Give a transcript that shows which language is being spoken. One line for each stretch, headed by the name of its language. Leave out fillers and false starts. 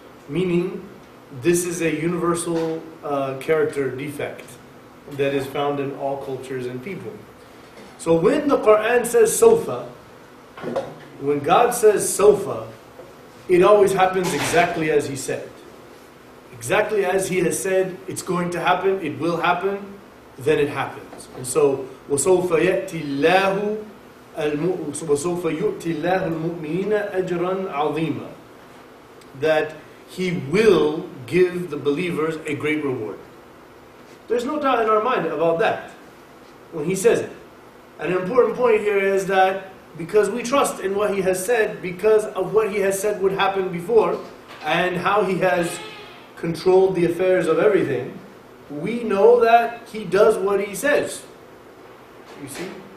English: Meaning, this is a universal character defect that is found in all cultures and people. So when the Quran says sofa, when God says sofa, it always happens exactly as He said. Exactly as He has said, it's going to happen, it will happen, then it happens. And so,
Arabic: وَسَوْفَ يُؤْتِي اللَّهُ الْمُؤْمِنِينَ أَجْرًا عَظِيمًا.
English: That He will give the believers a great reward. There's no doubt in our mind about that when He says it. An important point here is that because we trust in what He has said, because of what He has said would happen before, and how He has controlled the affairs of everything, we know that He does what He says. You see?